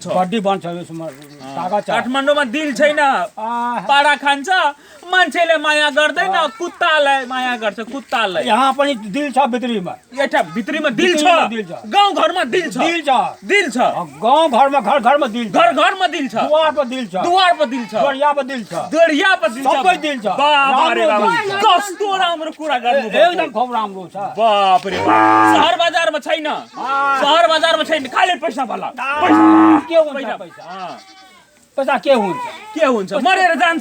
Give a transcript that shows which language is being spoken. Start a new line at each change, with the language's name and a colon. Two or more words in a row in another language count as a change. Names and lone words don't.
Nepali: यसमा तागत छ काठमाडौँमा दिल छैन पाडा खान्छ मान्छेले माया गर्दैन कुत्तालाई माया गर्छ कुत्तालाई यहाँ पनि दिल छ भित्रीमा दिल छ गाउँ घरमा दिल छ गाउँ घरमा घरमा दिल छ दुवार पर दिल छ दरिया पर दिल छ सबै दिल छ कस्तो राम्रो कुरा गर्नु एकदम खूब राम्रो छ
Hindi: बाप रे
Nepali: शहर बजारमा छैन खाली पैसा भला पैसा के हुन्छ मरेर जान्छ